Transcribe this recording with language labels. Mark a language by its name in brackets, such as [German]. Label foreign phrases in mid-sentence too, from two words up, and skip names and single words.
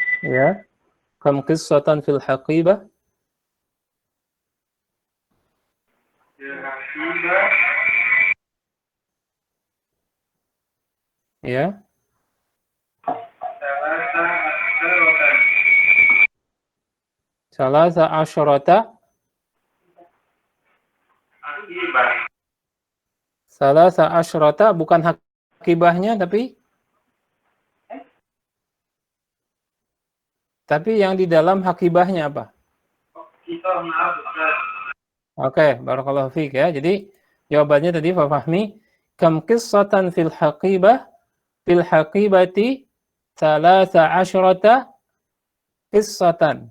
[Indonesian] Ya. [Arabic] كم قصةً في الحقيبة. [Indonesian] Ya. [Arabic] ثلاث عشرة. ثلاث عشرة [Indonesian] bukan haqibahnya tapi yang di dalam haqibahnya apa? Oke, [Arabic] بارك الله فيك [Indonesian] ya. Jadi jawabannya tadi Pak Fahmi, [Arabic] كم قصةً في الحقيبةِ ثلاث عشرة قصةً.